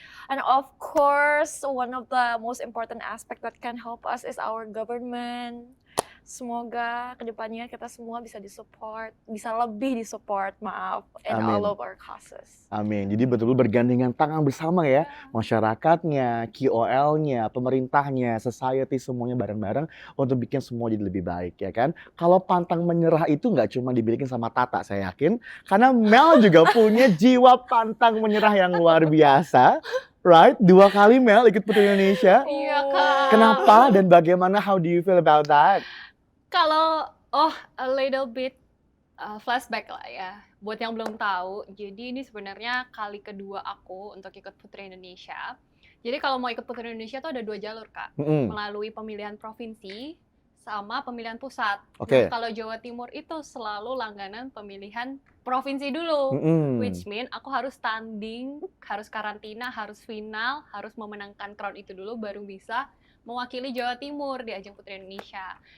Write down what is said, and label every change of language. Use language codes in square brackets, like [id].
[en] And of course, one of the most important aspect that can help us is our government. [id] Semoga kedepannya kita semua bisa disupport, bisa lebih disupport, maaf, [en] in [id] Amin. [en] all of our causes. [id] Amin. Jadi betul-betul bergandengan tangan bersama ya, masyarakatnya, KOL-nya, pemerintahnya, society semuanya bareng-bareng untuk bikin semua jadi lebih baik ya kan. Kalau pantang menyerah itu nggak cuma dibilikin sama Tata saya yakin, karena Mel juga punya jiwa pantang menyerah yang luar biasa. [en] Right? [id] 2 kali Mel ikut Putri Indonesia. Iya Kak. Kenapa dan bagaimana, [en] how do you feel about that? [id] Kalau [en] a little bit flashback [id] lah ya. Buat yang belum tahu, jadi ini sebenarnya kali kedua aku untuk ikut Putri Indonesia. Jadi kalau mau ikut Putri Indonesia tuh ada 2 jalur Kak, melalui pemilihan provinsi sama pemilihan pusat. Oke. Nah, kalau Jawa Timur itu selalu langganan pemilihan provinsi dulu, [en] which mean [id] aku harus tanding, harus karantina, harus final, harus memenangkan crown itu dulu baru bisa mewakili Jawa Timur di ajang Putri Indonesia.